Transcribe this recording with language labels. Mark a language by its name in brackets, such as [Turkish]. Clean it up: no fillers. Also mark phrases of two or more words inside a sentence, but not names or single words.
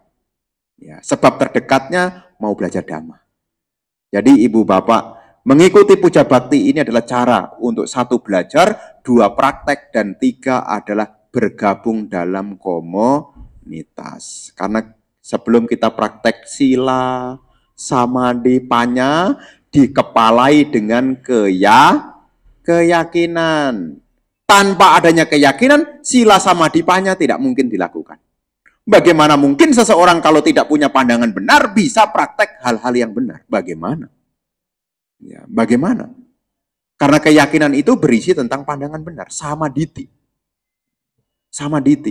[Indonesian] Ya, sebab terdekatnya mau belajar Dhamma. Jadi ibu bapak, mengikuti puja bakti ini adalah cara untuk 1 belajar, 2 praktek, dan 3 adalah bergabung dalam komunitas. Karena sebelum kita praktek [Pali] sila, samadhi, panya, [Indonesian] dikepalai dengan keyakinan. Tanpa adanya keyakinan, [Pali] sila samadhi panya [Indonesian] tidak mungkin dilakukan. Bagaimana mungkin seseorang kalau tidak punya pandangan benar bisa praktek hal-hal yang benar? Bagaimana? Ya, bagaimana? Karena keyakinan itu berisi tentang pandangan benar, samaditi. Samaditi.